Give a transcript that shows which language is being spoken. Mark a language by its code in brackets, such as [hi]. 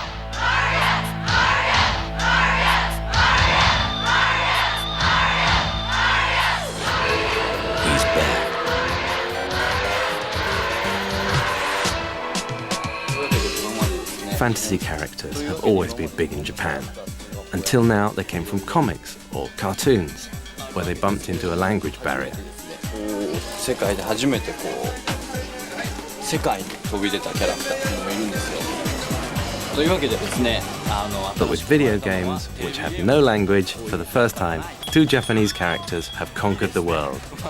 [en] He's back. Fantasy characters have always been big in Japan. Until now, they came from comics or cartoons, where they bumped into a language barrier. [ja] 世界で初めてこう世界に飛び出たキャラクターっていうのがいるんですよ。というわけでですね、 [en] But with video games, which have no language, for the first time, 2 Japanese characters have conquered the world.